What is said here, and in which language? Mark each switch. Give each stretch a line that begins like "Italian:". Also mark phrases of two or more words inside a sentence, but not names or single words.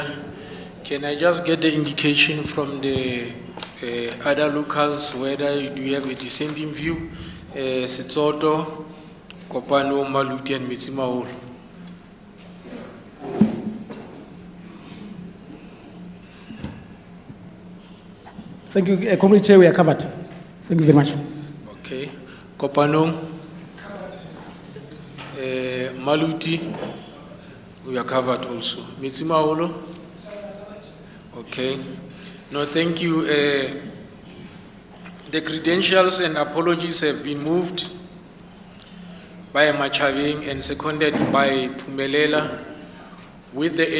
English: Can I just get the indication from the other locals whether you have a dissenting view? Setsoto, Kopano, Maluti, and Mitsimaholo. Thank you, Community Chair, we are covered. Thank you very much. Okay. Kopano, Maluti, we are covered also. Mitsimaholo? Okay. No, thank you. The credentials and apologies have been moved by Machaving and seconded by Pumelela, with the